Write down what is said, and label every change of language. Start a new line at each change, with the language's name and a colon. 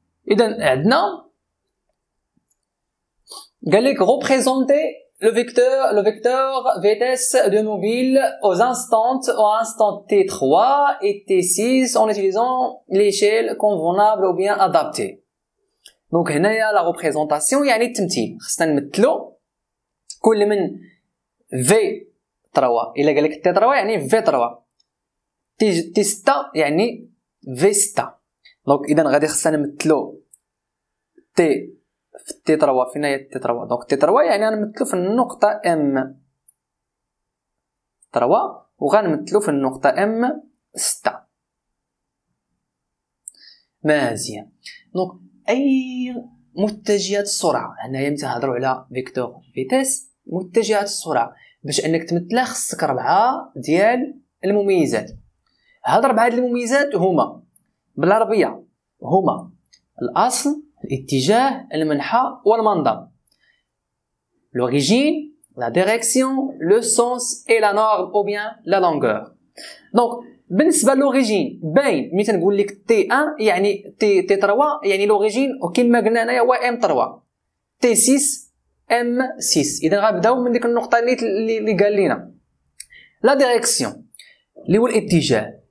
Arabic: اذا عندنا قال لك
French: représenter le vecteur vitesse de mobile aux instants T3 et T6 en utilisant l'échelle convenable ou bien adaptée.
Arabic: Donc هنايا
French: la représentation
Arabic: يعني التمثيل. خصنا نمثلو كل من V3 الا قال لك T3 يعني V3 T6 يعني V6. دونك اذا غادي خصنا نمثلو T في تي 3 فين هي تي 3 دونك تي 3 يعني غنمثلو في النقطه ام 3 وغنمثلو في النقطه ام 6. مزيان. دونك اي متجهات السرعه هنايا ملي تهضروا على فيكتور فيتيس متجهات السرعه باش انك تمثلها خصك 4 ديال المميزات. هاد 4 ديال المميزات هما بالعربيه هما الاصل الاتجاه المنحى والمنظر.
French: l'origine la direction le sens et la norme ou bien la longueur.
Arabic: donc بالنسبه لوريجين باين ملي تنقول لك تي 1 يعني تي 3 يعني لوريجين وكما قلنا هنايا هو ام 3 تي 6 ام 6. اذا غنبداو من ديك النقطه اللي قال لنا لا ديريكسيون اللي هو الاتجاه.